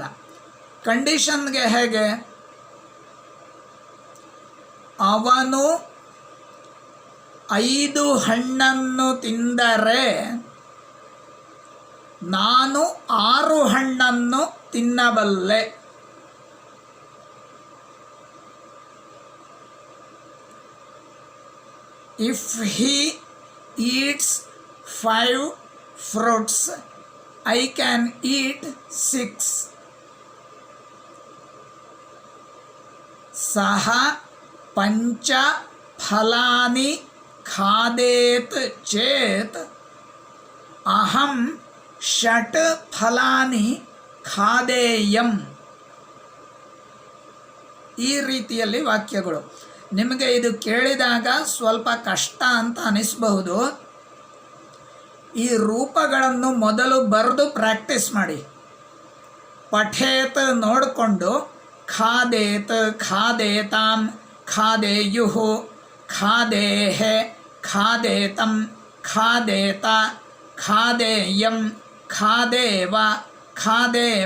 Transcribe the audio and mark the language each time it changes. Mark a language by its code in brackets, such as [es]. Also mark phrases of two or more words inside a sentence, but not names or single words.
[kn] ಕಂಡೀಷನ್ಗೆ ಹೇಗೆ? ಅವನು 5 ಹಣ್ಣನ್ನು ತಿಂದರೆ ನಾನು 6 ಹಣ್ಣನ್ನು ತಿನ್ನಬಲ್ಲೆ. [en] If he eats 5 fruits, I can eat 6. [sa] सः पंच फलानि खादेत चेत अहं 6 फलानि खादेयಂ. [kn] ಈ ರೀತಿಯಲ್ಲಿ ವಾಕ್ಯಗಳು. ನಿಮಗೆ ಇದು ಕೇಳಿದಾಗ ಸ್ವಲ್ಪ ಕಷ್ಟ ಅಂತ ಅನಿಸಬಹುದು. ಈ ರೂಪಗಳನ್ನು ಮೊದಲು ಬರೆದು ಪ್ರಾಕ್ಟೀಸ್ ಮಾಡಿ. [sa] ಪಠೇತ್ ನೋಡಿಕೊಂಡು ಖಾದೇತ್, ಖಾದೇತಾಂ, ಖಾದೇಯುಃ, ಖಾದೇಹೆ, ಖಾದೇತಂ, ಖಾದೇತ, ಖಾದೇಯಂ, ಖಾದೇವ, ಖಾದೇಮ.